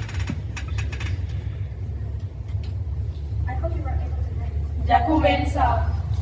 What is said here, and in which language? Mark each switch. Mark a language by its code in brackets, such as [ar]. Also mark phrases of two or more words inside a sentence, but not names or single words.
[en] I hope you were able to make it. [ca] Ja comença.